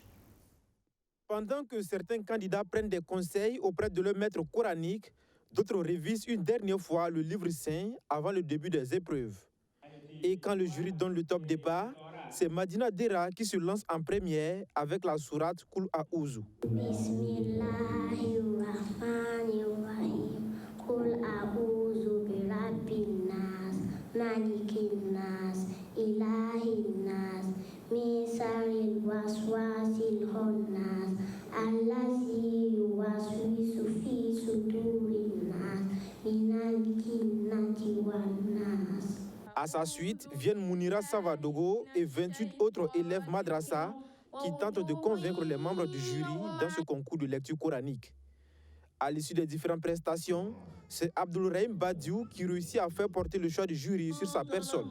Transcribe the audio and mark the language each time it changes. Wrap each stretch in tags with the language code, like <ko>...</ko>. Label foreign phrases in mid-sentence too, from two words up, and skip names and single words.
<fr>Pendant que certains candidats prennent des conseils auprès de leur maître coranique, d'autres révisent une dernière fois le livre saint avant le début des épreuves. Et quand le jury donne le top départ, c'est Madina Dera qui se lance en première avec la sourate</fr> <ar>Kul A'ouzou. Bismillahirrahmanirrahim. قل أعوذ برب الناس ملك الناس إله الناس من شر الوسواس الخناس الذي يوسوس في صدور الناس من الجنة والناس.</ar> <fr>À sa suite, viennent Mounira Savadogo et 28 autres élèves madrasa qui tentent de convaincre les membres du jury dans ce concours de lecture coranique. À l'issue des différentes prestations, c'est Abdoul Rahim Badiou qui réussit à faire porter le choix du jury sur sa personne.</fr>